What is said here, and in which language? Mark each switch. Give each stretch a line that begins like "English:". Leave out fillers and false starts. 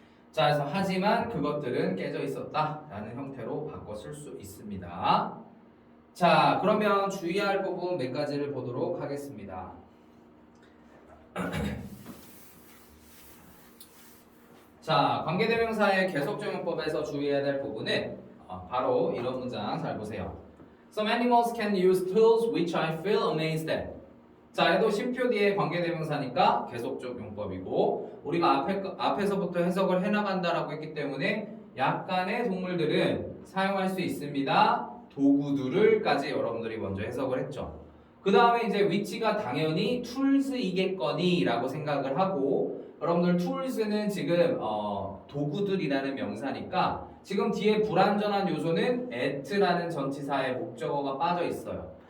Korean: 자, 그래서 하지만 그것들은 깨져 있었다라는 형태로 바꿔 쓸 수 있습니다. 자, 그러면 주의할 부분 몇 가지를 보도록 하겠습니다. 자, 관계대명사의 계속적용법에서 주의해야 될 부분은 바로 이런 문장 잘 보세요.
English: Some animals can use tools which I feel amazed at.
Korean: 자, 얘도 쉼표 뒤에 관계대명사니까 계속적 용법이고 우리가 앞에서부터 해석을 해나간다라고 했기 때문에 약간의 동물들은 사용할 수 있습니다. 도구들을까지 여러분들이 먼저 해석을 했죠. 그 다음에 이제 위치가 당연히 tools이겠거니라고 생각을 하고 여러분들 tools는 지금 도구들이라는 명사니까 지금 뒤에 불완전한 요소는 at라는 전치사의 목적어가 빠져 있어요.